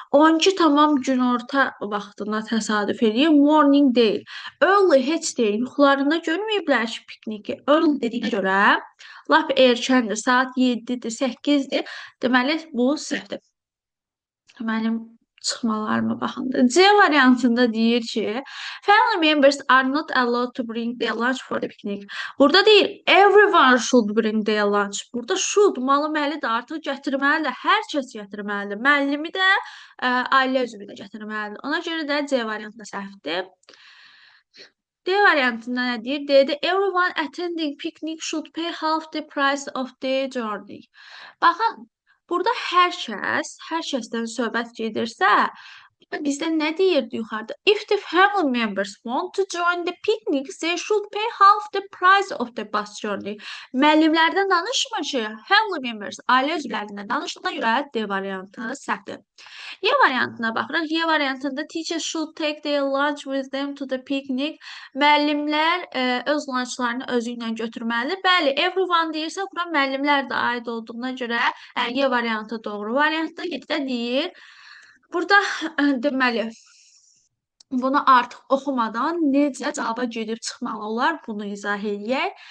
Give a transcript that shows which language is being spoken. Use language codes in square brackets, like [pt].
[az] 12 tamam günorta vaxtına təsadüf edir. Morning deyil. Early heç deyil. Yuxularında görməyiblər ki, pikniki. Early dediyinə görə lap erkəndir. Saat 7-dir, 8-dir. Deməli, bu səhvdir. Mənim çıxmalarıma baxanda. C variantında deyir ki, [en] family members are not allowed to bring their lunch for the picnic. [az] Burada deyir, [en] everyone should bring their lunch. [az] Burada should, malı-məli də artıq gətirməlidir. Hər kəs gətirməlidir. Müəllimi də, ailə üzvü də gətirməlidir. Ona görə də C variantında səhvdir. D variantında nə deyir? [en] D-də everyone attending picnic should pay half the price of their journey. [az] Baxın, burada hər kəsdən söhbət gedirsə, bizdə nə deyirdi yuxarıda? [en] If the family members want to join the picnic, they should pay half the price of the bus journey. [az] Müəllimlərdən danışmır ki, [en] family members, [az] ailə üzvlərindən danışdığına görə D variantı səhvdir. Y variantına baxırıq. Y variantında [en] teachers should take their lunch with them to the picnic. [az] Müəllimlər öz lunchlarını özü ilə götürməlidir. Bəli, everyone deyirsə, bura müəllimlər də aid olduğuna görə Y variantı doğru variantdır. Y-də deyir. Burada deməli, bunu artıq oxumadan necə cavaba gedib çıxmalı olar, bunu izah eləyək.